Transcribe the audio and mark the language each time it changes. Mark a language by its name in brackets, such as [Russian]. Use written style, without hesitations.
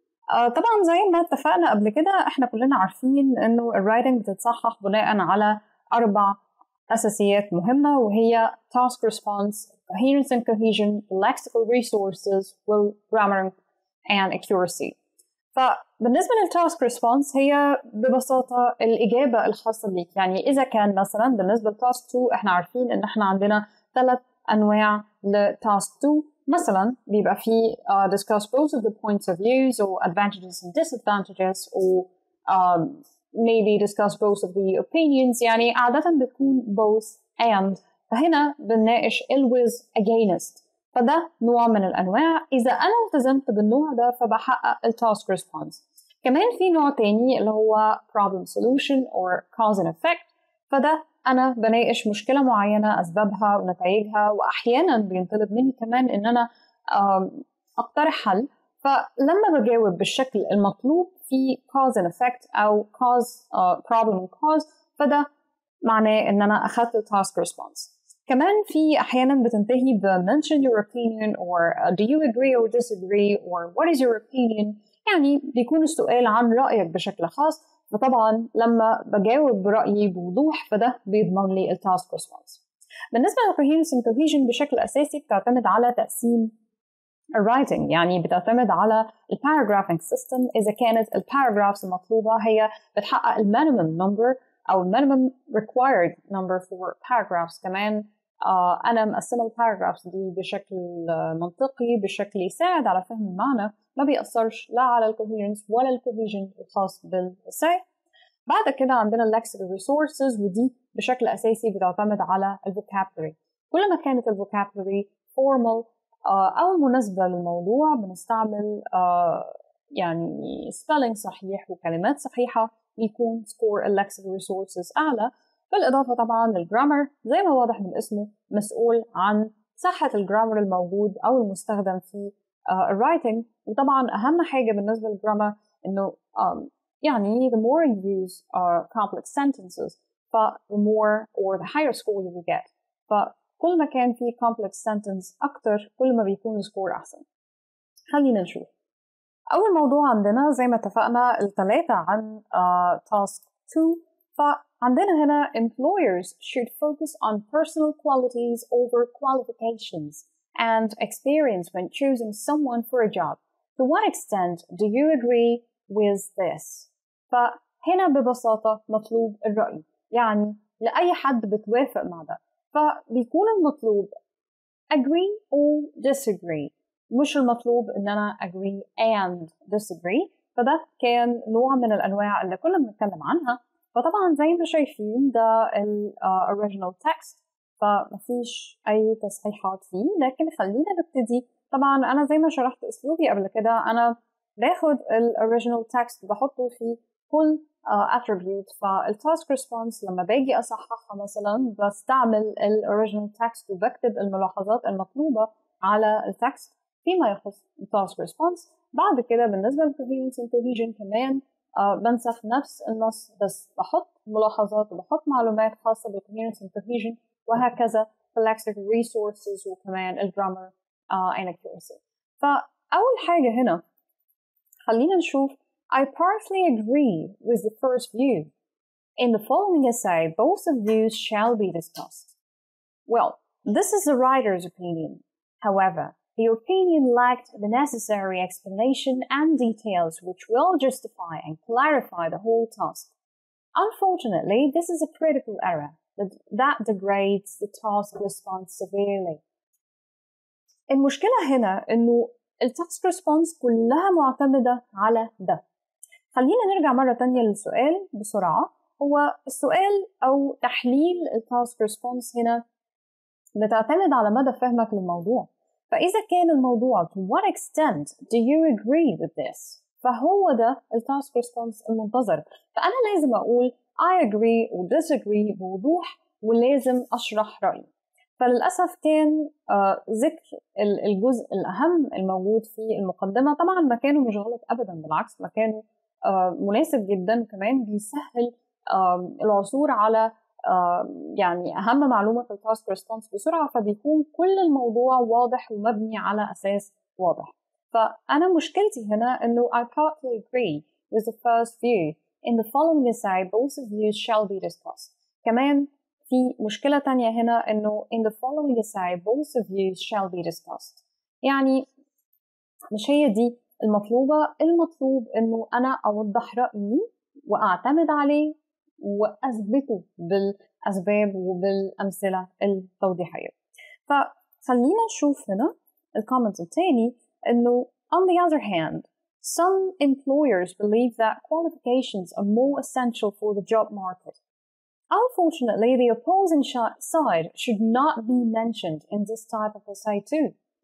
[Arabic] طبعا زي ما اتفقنا قبل كده احنا كلنا عارفين انه الرايتنج بتتصحح بناء على 4 اساسيات مهمه، وهي [English] task response, coherence and cohesion, lexical resources, grammar and accuracy. [Arabic] فبالنسبه للتاسك ريسبونس هي ببساطه الاجابه الخاصه بيك. يعني اذا كان مثلا بالنسبه لتاسك 2 احنا عارفين ان احنا عندنا 3 أنواع لتاسك 2. مثلا بيبقى في [English] discuss both of the points of views or advantages and disadvantages or maybe discuss both of the opinions. [Arabic] يعني عادة بتكون both and. فهنا بنناقش with against. فده نوع من الأنواع. إذا أنا التزمت بالنوع ده فبحقق التاسك ريسبونس. كمان في نوع تاني اللي هو [English] problem solution or cause and effect. [Arabic] فده أنا بناقش مشكلة معينة أسبابها ونتائجها، وأحيانا بينطلب مني كمان إن أنا أقترح حل. فلما بجاوب بالشكل المطلوب في [English] cause and effect [Arabic] أو [English] cause problem and cause [Arabic] فده معناه إن أنا أخذت task response. كمان في أحيانا بتنتهي ب [English] mention your opinion or do you agree or disagree or what is your opinion. [Arabic] يعني بيكون السؤال عن رأيك بشكل خاص. فطبعا لما بجاوب برأيي بوضوح فده بيضمن لي التاسك ريسبونس. بالنسبة للكوهيرنس اند كوهيجن بشكل أساسي بتعتمد على تقسيم الرايتنج. يعني بتعتمد على الباراجرافينج سيستم. إذا كانت الباراجرافز المطلوبة هي بتحقق المينيمم نمبر أو المينيمم [English] required number for paragraphs. [Arabic] كمان أنا مقسمة الباراجرافز دي بشكل منطقي، بشكل يساعد على فهم المعنى، ما بيأثرش لا على الكوهيرنس ولا الكوهيجن الخاص بالإساي. بعد كده عندنا lexical resources، ودي بشكل أساسي بتعتمد على الفوكابلري. كل ما كانت الفوكابلري formal أو مناسبة للموضوع بنستعمل يعني spelling صحيح وكلمات صحيحة بيكون score lexical resources أعلى. بالإضافة طبعا للجرامر زي ما واضح من اسمه مسؤول عن صحة الجرامر الموجود أو المستخدم في الرايتنج. وطبعا أهم حاجة بالنسبة للجرامر إنه يعني [English] the more you use complex sentences the more or the higher score you will get. [Arabic] فكل ما كان في complex sentence أكتر كل ما بيكون السكور أحسن. خلينا نشوف. أول موضوع عندنا زي ما اتفقنا 3 عن task 2. فعندنا هنا [English] employers should focus on personal qualities over qualifications and experience when choosing someone for a job. To what extent do you agree with this? [Arabic] فهنا ببساطة مطلوب الرأي. يعني لأي حد بتوافق مع ده فبيكون المطلوب [English] agree or disagree، [Arabic] مش المطلوب إن أنا [English] agree and disagree. [Arabic] فده كان نوع من الأنواع اللي كنا بنتكلم عنها. فطبعا زي ما شايفين ده ال original text فمفيش أي تصحيحات فيه، لكن خلينا نبتدي. طبعا أنا زي ما شرحت أسلوبي قبل كده أنا باخد ال original text بحطه في كل attribute. فالتاسك ريسبونس لما باجي أصححها مثلا بستعمل ال original text وبكتب الملاحظات المطلوبة على التكست فيما يخص التاسك ريسبونس. بعد كده بالنسبة للcoherence and cohesion كمان بنسخ نفس النص بس بحط ملاحظات وبحط معلومات خاصة بالcoherence and cohesion، وهكذا في lexical resources وكمان الجرامر and accuracy. فأول حاجة هنا خلينا نشوف [English] I partially agree with the first view. In the following essay, both of views shall be discussed. Well, this is the writer's opinion. However, the opinion lacked the necessary explanation and details which will justify and clarify the whole task. Unfortunately, this is a critical error that degrades the task response severely. [Arabic] المشكلة هنا إنه التاسك ريسبونس كلها معتمدة على ده. خلينا نرجع مرة تانية للسؤال بسرعة. هو السؤال أو تحليل التاسك ريسبونس هنا بتعتمد على مدى فهمك للموضوع. فإذا كان الموضوع [English] to what extent do you agree with this؟ [Arabic] فهو ده التاسك ريسبونس المنتظر. فأنا لازم أقول [English] I agree [Arabic] و disagree بوضوح ولازم أشرح رأيي. فللأسف كان ذكر الجزء الأهم الموجود في المقدمة. طبعا مكانه مش غلط أبدا، بالعكس مكانه مناسب جدا، وكمان بيسهل العثور على يعني أهم معلومة في التاسك ريسبونس بسرعة، فبيكون كل الموضوع واضح ومبني على أساس واضح. فأنا مشكلتي هنا إنه [English] I partly agree with the first view. In the following essay, both views shall be discussed. [Arabic] كمان في مشكلة تانية هنا إنه [English] in the following essay, both views shall be discussed. [Arabic] يعني مش هي دي المطلوبة. المطلوب إنه أنا أوضح رأيي وأعتمد عليه وأثبته بالأسباب وبالأمثلة التوضيحية. فخلينا نشوف هنا الكومنت التاني إنه [English] on the other hand, some employers believe that qualifications are more essential for the job market. Unfortunately, the opposing side should not be mentioned in this type of essay too.